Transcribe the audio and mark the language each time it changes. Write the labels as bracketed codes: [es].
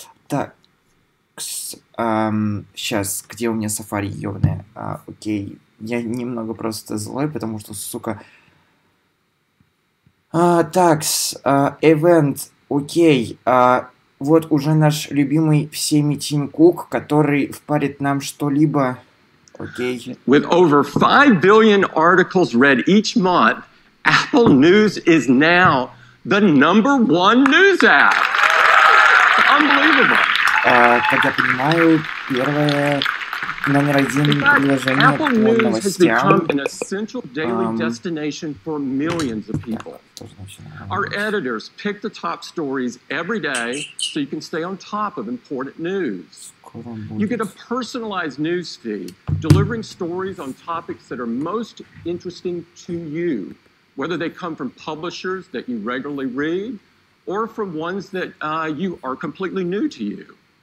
[ru] Так, сейчас, где у меня Safari ёбаная? Окей. Я немного просто злой, потому что, сука... Так, event, окей. Вот уже наш любимый всеми Тим Кук, который впарит нам что-либо. Окей. [en] With over 5 billion articles read each month, Apple News is now the #1 news app. Unbelievable. [ru] Как я понимаю, первое... Номер один приложение по новостям. [en] An essential daily destination for millions of people. Our editors pick the top stories every day so you can stay on top of important news. You get a personalized news feed, delivering stories on topics that are most interesting to you, whether they come from publishers that you regularly read or from ones that you are completely new to you.